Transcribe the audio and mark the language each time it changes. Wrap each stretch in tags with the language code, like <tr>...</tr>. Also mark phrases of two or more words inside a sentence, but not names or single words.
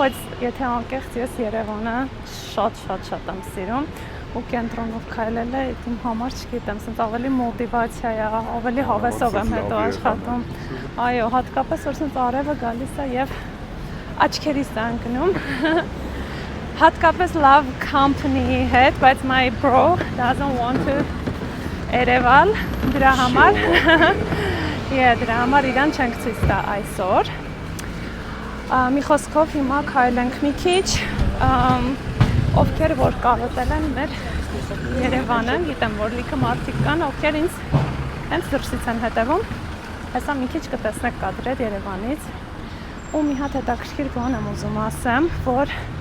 <hy>բայց եթե անկեղծ ես Երևանը շատ եմ սիրում ու կենտրոնով քայլելը իմ համար չգիտեմ, սենց ավելի մոտիվացիա է, ավելի հավեսով եմ հետո աշխատում։ Այո, հատկապես որ սենց արևը գալիս է եւ աչքերիս է ընկնում։ Հատկապես լավ company-ի հետ, բայց my</hy> <en>bro doesn't want to</en> <hy>Երևալ դրա համար։ Դրա համար իրան չենք ցույց տա այսօր։ Մի խոսքով հիմա քայլենք մի քիչ, ովքեր որ կարոտել են մեր Երևանը, գիտեմ, որ լիքը մարդիկ կան, ովքեր ինձ հենց դրսից են հետևում, հեսա մի քիչ կտեսնեք կադրեր Երևանից ու մի հատ հետաքրքիր բան եմ ուզում ասեմ, որ</hy>